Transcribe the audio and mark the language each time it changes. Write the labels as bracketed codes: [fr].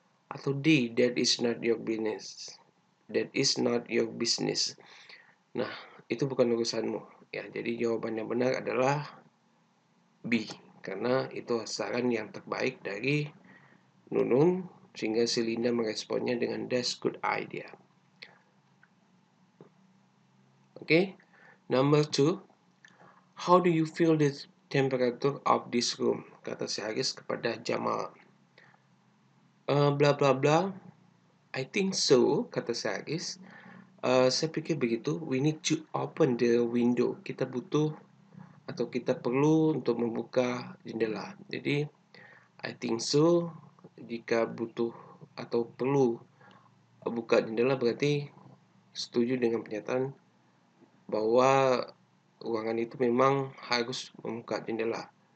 [en] Atau D, that is not your business. That is not your business. [id] Nah, itu bukan urusanmu. Ya, jadi jawaban yang benar adalah B. Karena itu saran yang terbaik dari Nunun, sehingga si Linda meresponnya dengan [en] that's good idea. Okay, number 2. How do you feel the temperature of this room? [id] Kata si Haris kepada Jamal. Bla bla bla. [en] I think so, [id] kata si Haris. Saya pikir begitu. [en] We need to open the window. [id] Kita butuh atau kita perlu untuk membuka jendela. Jadi, [en] I think so. [id] Jika butuh atau perlu buka jendela berarti setuju dengan pernyataan bahwa ruangan itu memang harus membuka jendela.